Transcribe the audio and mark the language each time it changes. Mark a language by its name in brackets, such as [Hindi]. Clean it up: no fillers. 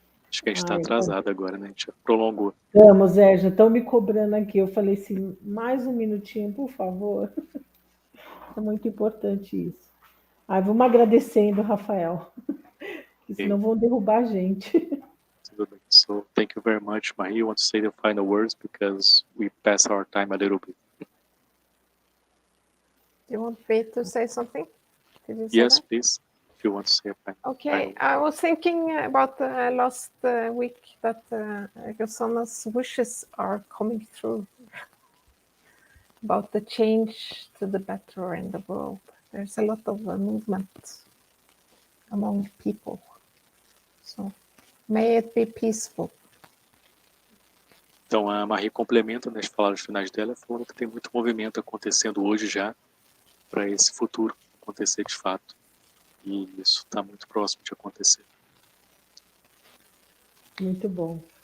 [Portuguese] Acho que a gente está atrasado agora, né? A gente já prolongou. Vamos, já estão me cobrando aqui. Eu falei assim, mais um minutinho, por favor. É muito importante isso. Vamos agradecendo, Rafael, que senão vão derrubar a gente. [English] So, thank you very much, Marie. You want to say the final words because we pass our time a little bit. Do you want me to say something? Yes, please. If you want to say a final. Okay, I was thinking about last week that Rosanna's wishes are coming through about the change to the better in the world. There's a lot of movement among people. So, may it be peaceful. [Portuguese] Então a Marie complementa nas palavras finais dela, falando que tem muito movimento acontecendo hoje já para esse futuro acontecer de fato. E isso está muito próximo de acontecer. Muito bom.